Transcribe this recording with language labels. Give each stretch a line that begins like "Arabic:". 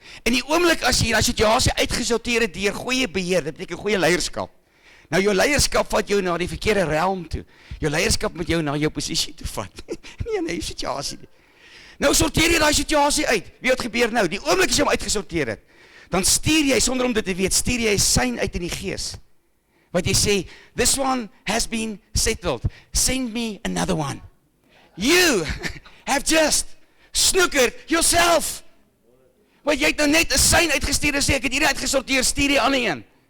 Afrikaans: En die oomblik as jy die situasie uitgesorteer het deur goeie beheer, dit beteken goeie leierskap. Nou jou leierskap vat jou na die verkeerde realm toe. Jou leierskap moet jou na jou posisie toe vat. Nie na jou situasie nie. Nou sorteer jy daai situasie uit. Wie wat gebeur nou? Die oomblik as jy hom uitgesorteer het, dan stuur jy sonder om dit te weet, stuur jy 'n sein uit in die gees. Wat jy sê,
English: this one has been settled. Send me another one. You have just snookered yourself.
Afrikaans: Want jy het nou net 'n sein uitgestuur en sê ek het hierdie uitgesorteer, stuur die ander een.